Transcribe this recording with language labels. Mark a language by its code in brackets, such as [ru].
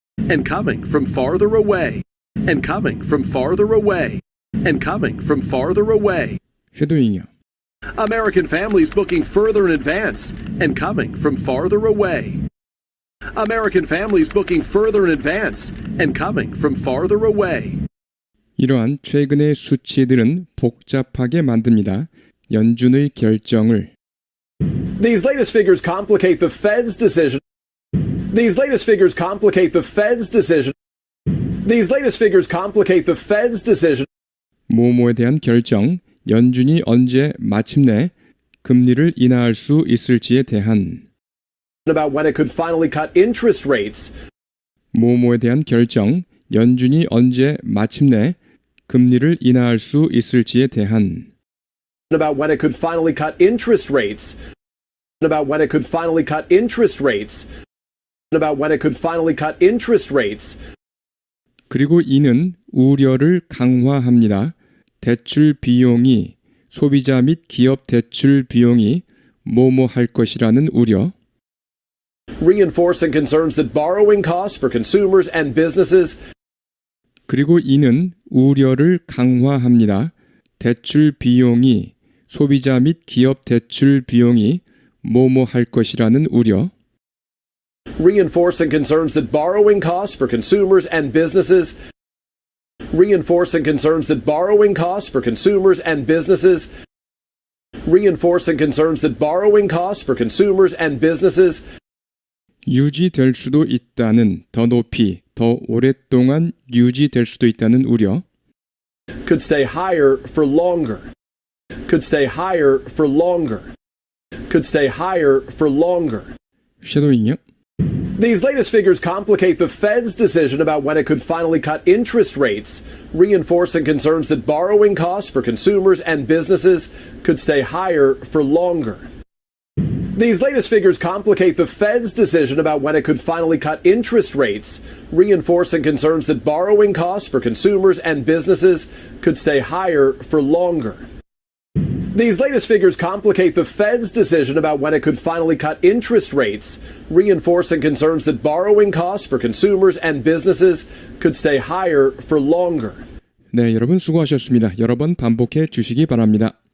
[en] And coming from farther away. And coming from farther away. And coming from farther away. [ko] 쉐도잉이요. [en] American families booking further in advance. And coming from farther away. American families booking further in advance. And coming from farther away. [ko] 이러한 최근의 수치들은 복잡하게 만듭니다. 연준의 결정을. [en] These latest figures complicate the Fed's decision. These latest figures complicate the Fed's decision. These latest figures complicate the Fed's decision. [ko] 뭐뭐에 대한 결정, 연준이 언제 마침내 금리를 인하할 수 있을지에 대한. [en] About when it could finally cut interest rates. [ko] 뭐뭐에 대한 결정, 연준이 언제 마침내 금리를 인하할 수 있을지에 대한. [en] About when it could finally cut interest rates. About when it could finally cut interest rates. About when it could finally cut interest rates. [ko] 그리고 이는 우려를 강화합니다. 대출 비용이 소비자 및 기업 대출 비용이 뭐뭐 할 것이라는 우려. [en] Reinforcing concerns that borrowing costs for consumers and businesses. [ko] 그리고 이는 우려를 강화합니다. 대출 비용이 소비자 및 기업 대출 비용이 뭐뭐 할 것이라는 우려. [en] Reinforcing concerns that borrowing costs for consumers and businesses. Reinforcing concerns that borrowing costs for consumers and businesses. Reinforcing concerns that borrowing costs for consumers and businesses. [ko] 유지될 수도 있다는 더 높이, 더 오랫동안 유지될 수도 있다는 우려. [en] Could stay higher for longer. Could stay higher for longer. Could stay higher for longer. [ko] 쉐도잉이요. [en] These latest figures complicate the Fed's decision about when it could finally cut interest rates, reinforcing concerns that borrowing costs for consumers and businesses could stay higher for longer. These latest figures complicate the Fed's decision about when it could finally cut interest rates, reinforcing concerns that borrowing costs for consumers and businesses could stay higher for longer. These latest figures complicate the Fed's decision about when it could finally cut interest rates, reinforcing concerns that borrowing costs for consumers and businesses could stay higher for longer. [ko] 네, 여러분 수고하셨습니다. 여러 번 반복해 주시기 바랍니다.